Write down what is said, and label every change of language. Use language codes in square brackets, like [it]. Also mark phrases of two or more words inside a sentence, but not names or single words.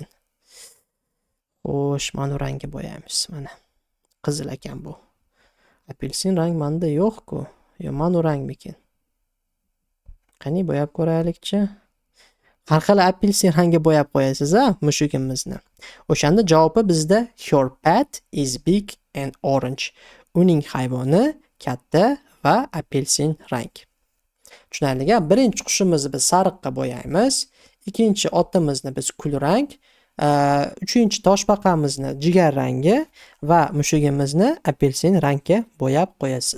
[uz] Xo'sh, mana rangga bo'yaymiz, mana. Qizil ekan bu. Apelsin rang menda yo'q-ku. Yo, mana rangmikin? Qani bo'yab ko'raylikchi. Har xil apelsin rangga bo'yab qo'yasiz, mushugimizni. O'shanda javobi bizda [en] her pet is big and orange. [uz] Uning hayvoni katta va apelsin rang. Tushunarli. Birinchi qushimizni biz sariqqa bo'yaymiz. Ikkinchi otimizni biz kulrang, uchinchi toshbaqamizni jigar rangi va mushugimizni apelsin rangga bo'yab qo'yasiz.